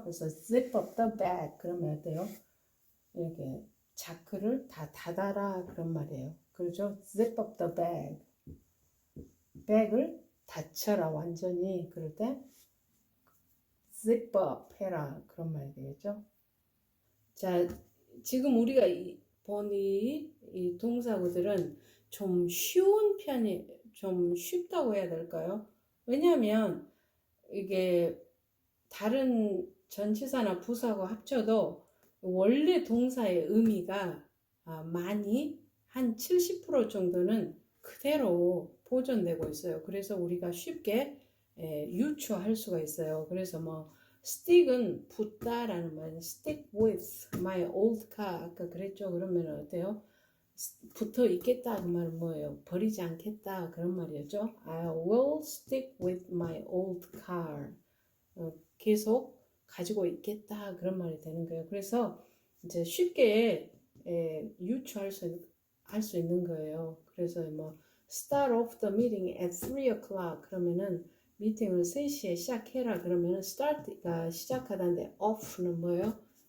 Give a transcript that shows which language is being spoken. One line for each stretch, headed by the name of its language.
Korean: 그래서
English: zip up the bag
Korean: 그러면 어때요? 이렇게 자크를 다 닫아라 그런 말이에요. 그렇죠?
English: zip up the bag.
Korean: 백을 닫혀라 완전히 그럴 때 zip up 해라 그런 말이 되겠죠. 자, 지금 우리가 본 이 동사구들은 좀 쉬운 좀 쉽다고 해야 될까요? 왜냐하면 이게 다른 전치사나 부사하고 합쳐도 원래 동사의 의미가 많이 한 70% 정도는 그대로 보존되고 있어요. 그래서 우리가 쉽게 유추할 수가 있어요. 그래서 뭐 stick은 붙다라는 말,
English: stick with my old car
Korean: 아까 그랬죠. 그러면 어때요? 붙어 있겠다 그 말은 뭐예요? 버리지 않겠다 그런 말이었죠.
English: I will stick with my old car.
Korean: 계속 가지고 있겠다 그런 말이 되는 거예요. 그래서 이제 쉽게 유추할 수 있는 거예요. 그래서 뭐
English: start off the meeting at 3 o'clock
Korean: 그러면은 미팅을 3시에 시작해라 그러면은 start가 시작하다는데 off는 뭐예요?